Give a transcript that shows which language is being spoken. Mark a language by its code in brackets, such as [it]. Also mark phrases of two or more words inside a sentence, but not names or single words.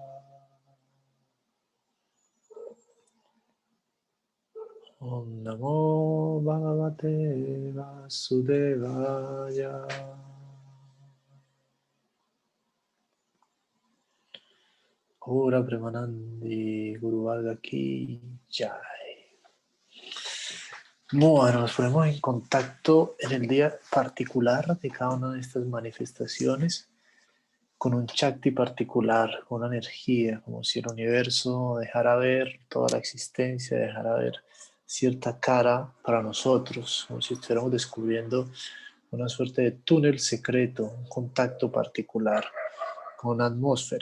[sa] ॐ नमो भगवते वासुदेवाय. [hi] ओरा प्रेमानन्दी गुरु वर्ग की जय. [es] Bueno, nos ponemos en contacto en el día particular de cada una de estas manifestaciones con un Shakti particular, con una energía, como si el universo dejara ver toda la existencia, dejara ver cierta cara para nosotros, como si estuviéramos descubriendo una suerte de túnel secreto, un contacto particular con una atmósfera.